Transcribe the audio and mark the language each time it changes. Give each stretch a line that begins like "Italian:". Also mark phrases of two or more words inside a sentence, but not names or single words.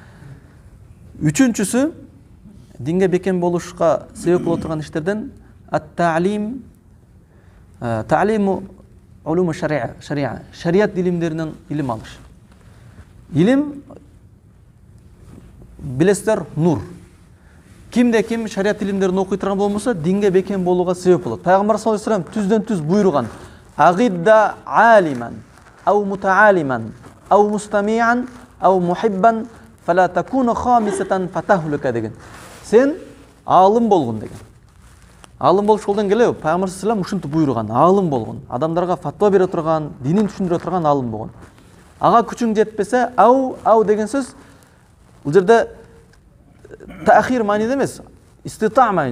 Kyrgyz: Үчүнчүсү, динге бекем болушка себеп боло турган иштерден
Arabic: التعليم، تعليم علوم الشريعة,
Kyrgyz: шариат илимдеринен илим алыш. Илим, билесиздер, нур. Кимде ким шариат илимдерин окуй турган болмосо, динге бекем болууга себеп болот. Пайгамбар
Arabic: صلى الله عليه وسلم
Kyrgyz: түздөн түз буйруган:
Arabic: "اغد عالما أو متعلما أو مستمعا أو محبا, فلا تكن خامسا فتهلك" деген.
Kyrgyz: Сен алым болгон деген. Алым болуш колдон келеби? Пайгамбар
Arabic: صلى الله عليه وسلم
Kyrgyz: ушинтип буйруган: алым болгон, адамдарга фатва бере турган, динин түшүндүрө турган алым болгон. Ага күчүң жетпесе, ау деген сөз бул жерде таахир мааниде эмес, истита маани.